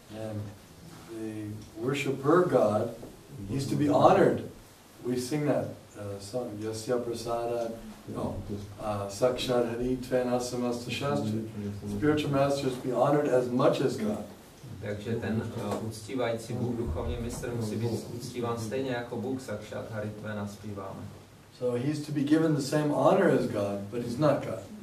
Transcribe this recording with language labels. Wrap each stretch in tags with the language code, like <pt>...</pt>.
<en>And the worshipper God needs to be honored. We sing that song, Yasya Prasada, Sakshat Hari Tvena Samasta Shastra. Spiritual masters be honored as much as God.</en> <cs>Takže ten uctívající Bůh, duchovní mistr, musí být uctíván stejně jako Bůh Sakshat Hari Tvena zpíváme.</cs> <en>So he's to be given the same honor as God, but he's not God.</en>